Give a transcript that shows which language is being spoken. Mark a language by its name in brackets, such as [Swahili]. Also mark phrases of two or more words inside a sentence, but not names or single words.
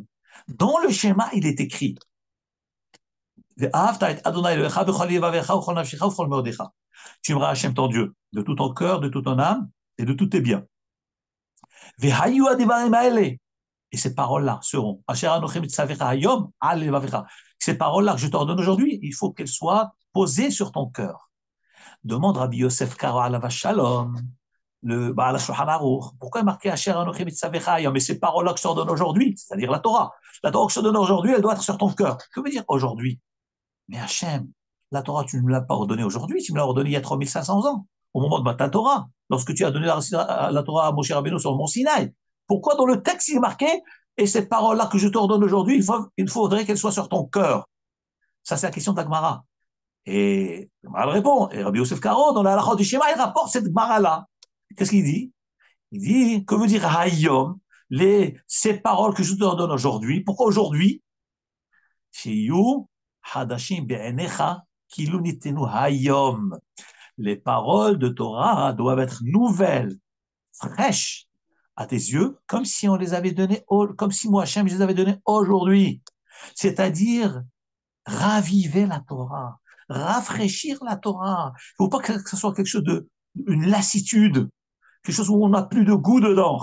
[French] Dans le schéma, il est écrit tu aimeras Hachem ton Dieu de tout ton cœur, de toute ton âme et de tous tes biens. Et ces paroles-là seront. Ces paroles-là que je t'ordonne aujourd'hui, il faut qu'elles soient posées sur ton cœur. Demande Rabbi Yosef Karo [Hebrew] עליו שלום, [French] le Baal Shulchan Aruch, pourquoi marquer [Hebrew] אשר אנכי מצוך היום? [French] Mais ces paroles-là que je t'ordonne aujourd'hui, c'est-à-dire la Torah que je te donne aujourd'hui, elle doit être sur ton cœur. Que veut dire aujourd'hui? Mais Hachem, la Torah, tu ne me l'as pas ordonnée aujourd'hui, tu me l'as ordonnée il y a 3500 ans, au moment de Matan Torah, lorsque tu as donné la Torah à Moshe Rabbeinu sur le mont Sinaï. Pourquoi dans le texte il est marqué et ces paroles-là que je t'ordonne aujourd'hui, il faudrait qu'elles soient sur ton cœur? Ça, c'est la question d'Agmara. Et Agmara répond, et Rabbi Yosef Karo, dans la halakha du Shema, il rapporte cette Gemara-là. Qu'est-ce qu'il dit? Il dit, que veut dire Hayom, ces paroles que je t'ordonne aujourd'hui? Pourquoi aujourd'hui? [Hebrew] שיהיו חדשים בעיניך כאילו נתנו היום. [French] Les paroles de Torah doivent être nouvelles, fraîches à tes yeux, comme si on les avait données, comme si moi, Hachem, je les avais données aujourd'hui. C'est-à-dire, raviver la Torah, rafraîchir la Torah. Il ne faut pas que ce soit quelque chose une lassitude, quelque chose où on n'a plus de goût dedans.